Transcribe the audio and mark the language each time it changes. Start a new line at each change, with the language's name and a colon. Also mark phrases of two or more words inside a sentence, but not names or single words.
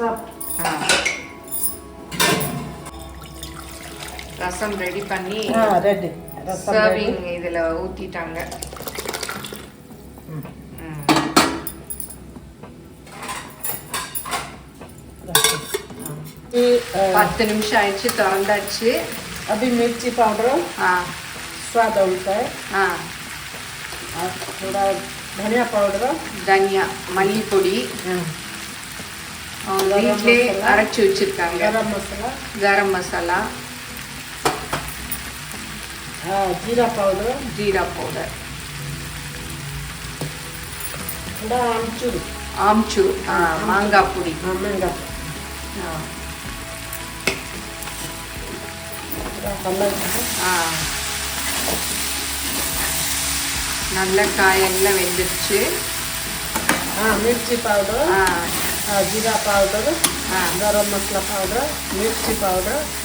Tamil: ரசம் ரெடி பண்ணி ரெடி சர்விங் இதில் ஊற்றிட்டாங்க. 10 நிமிஷம் ஆயிடுச்சு, திறந்தாச்சு.
Hindi: अभी मिर्ची पाउडर स्वाद अनुसार, और थोड़ा धनिया पाउडर, धनिया,
Tamil: மல்லி பொடி, வீட்டிலே அரைச்சி வச்சிருக்காங்க.
Hindi: गरम मसाला,
Tamil: கரம் மசாலா,
Hindi: जीरा पाउडर, जीरा पाउडर, थोड़ा आमचूर,
Tamil: आमचूर, மாங்கா பொடி, मांगा, நல்ல காயெல்லாம் வெந்துருச்சு.
Hindi: मिर्ची पाउडर, जीरा पाउडर, गरम मसाला पाउडर, मिर्ची पाउडर,